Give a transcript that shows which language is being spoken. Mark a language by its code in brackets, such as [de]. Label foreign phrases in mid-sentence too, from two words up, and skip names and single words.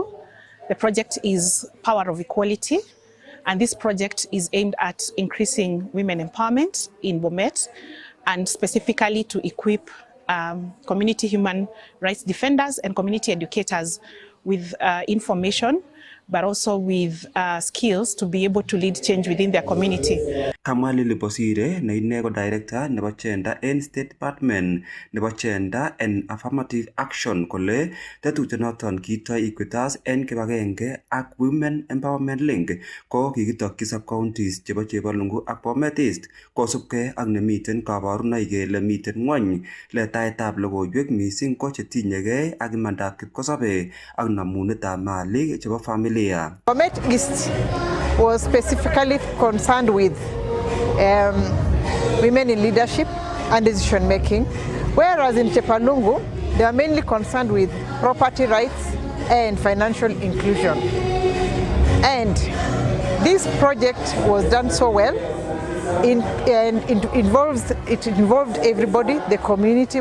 [en] The project is Power of Equality, and this project is aimed at increasing women empowerment in Bomet and specifically to equip community human rights defenders and community educators with information, but also with skills to be able to lead change within their community. [kln] Kamwa Lily Bosire na ine ko director nebo Gender and State Department nebo Gender and Affirmative Action kole tetutiet noton kitoi Equitas en kibagenge ak Women Empowerment Link ko kikitokyi [en] sub counties [kln] chebo Chebalungu ak Bomet East kosubkei ak nemiten kabarunoik kele miten ng'wony letaetab logoiwek mising ko chetinyegei ak imandab kipkosobe ak namunetab malik chebo familia. [en] Bomet East was specifically concerned with women in leadership and decision making, whereas in Chepalungu, they are mainly concerned with property rights and financial inclusion. And this project was done so well, and it involved everybody, the community.